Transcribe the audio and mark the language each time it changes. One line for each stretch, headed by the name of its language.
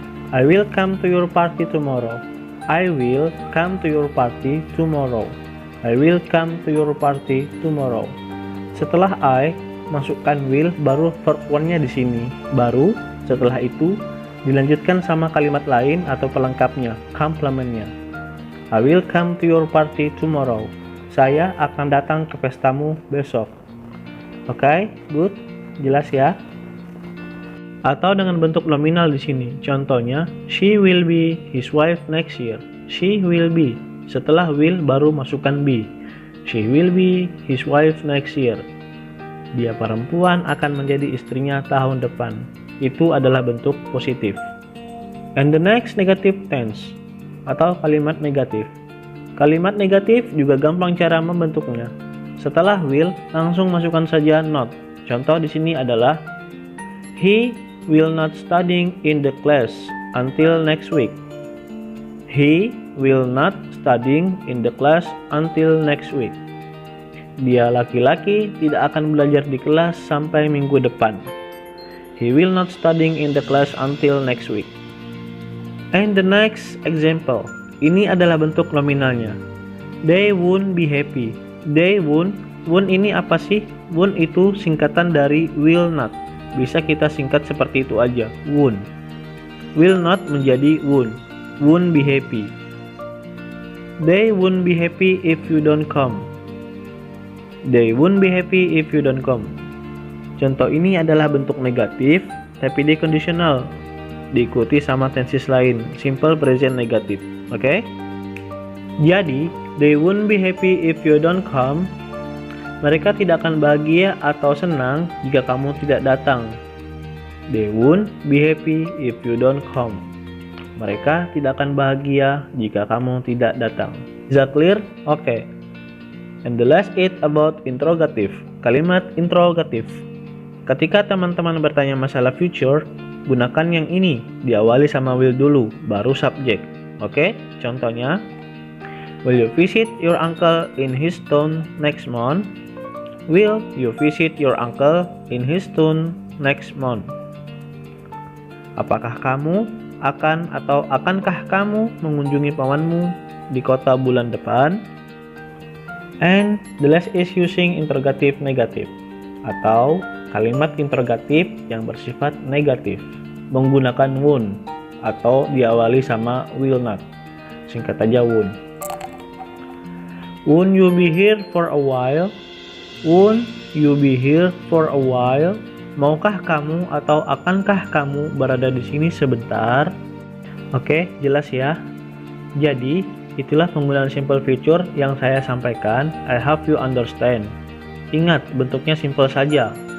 English: I will come to your party tomorrow. I will come to your party tomorrow. I will come to your party tomorrow.
Indonesian: Setelah I, masukkan will, baru verb 1-nya di sini. Baru setelah itu dilanjutkan sama kalimat lain atau pelengkapnya, complementnya.
English: I will come to your party tomorrow.
Indonesian: Saya akan datang ke pestamu besok. Oke, good, jelas ya. Atau dengan bentuk nominal di sini.
English: Contohnya, she will be his wife next year. She will be.
Indonesian: Setelah will baru masukkan be.
English: She will be his wife next year.
Indonesian: Dia perempuan akan menjadi istrinya tahun depan. Itu adalah bentuk positif.
English: And the next negative tense
Indonesian: atau kalimat negatif. Kalimat negatif juga gampang cara membentuknya. Setelah will, langsung masukkan saja not. Contoh di sini adalah
English: he will not studying in the class until next week. He will not studying in the class until next week.
Indonesian: Dia laki-laki tidak akan belajar di kelas sampai minggu depan.
English: He will not studying in the class until next week. And the next example.
Indonesian: Ini adalah bentuk nominalnya.
English: They won't be happy.
Indonesian: They won't ini apa sih? Won't itu singkatan dari will not. Bisa kita singkat seperti itu aja, won't. Will not menjadi won't be happy.
English: They won't be happy if you don't come. They won't be happy if you don't come.
Indonesian: Contoh ini adalah bentuk negatif, tapi dia conditional. Diikuti sama tenses lain, simple present negatif. Oke?
English: Jadi, they won't be happy if you don't come.
Indonesian: Mereka tidak akan bahagia atau senang jika kamu tidak datang.
English: They won't be happy if you don't come.
Indonesian: Mereka tidak akan bahagia jika kamu tidak datang.
English: Is that clear? Okay. And the last is about interrogative.
Indonesian: Kalimat interrogative. Ketika teman-teman bertanya masalah future, gunakan yang ini. Diawali sama will dulu, baru subject. Oke, contohnya,
English: will you visit your uncle in his town next month? Will you visit your uncle in his town next month?
Indonesian: Apakah kamu akan atau akankah kamu mengunjungi pamanmu di kota bulan depan?
English: And the last is using interrogative negative
Indonesian: atau kalimat interrogatif yang bersifat negatif menggunakan won't atau diawali sama will not. Singkat aja won't.
English: Won't you be here for a while? Won't you be here for a while?
Indonesian: Maukah kamu atau akankah kamu berada di sini sebentar? Oke, jelas ya. Jadi, itulah penggunaan simple future yang saya sampaikan.
English: I hope you understand.
Indonesian: Ingat, bentuknya simple saja.